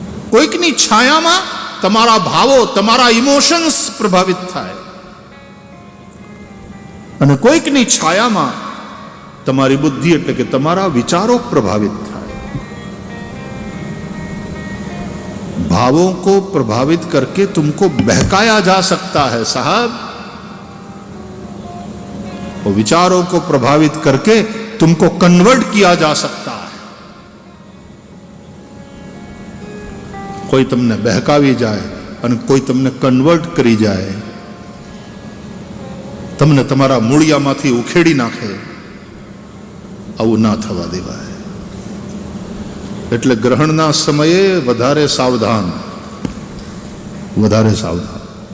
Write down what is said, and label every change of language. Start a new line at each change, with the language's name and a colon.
Gujarati: કોઈકની છાયામાં તમારા ભાવો, તમારા ઇમોશન્સ પ્રભાવિત થાય, અને કોઈકની છાયામાં તમારી બુદ્ધિ એટલે કે તમારા વિચારો પ્રભાવિત થાય.
Hindi: भावों को प्रभावित करके तुमको बहकाया जा सकता है साहब, और विचारों को प्रभावित करके तुमको कन्वर्ट किया जा सकता है. कोई तुमने बहकावी जाए
Gujarati: અને કોઈ તમને કન્વર્ટ કરી જાય, તમને તમારા મૂળિયામાંથી ઉખેડી નાખે, આવું ના થવા દેવાય. એટલે ગ્રહણના સમયે વધારે સાવધાન, વધારે સાવધાન.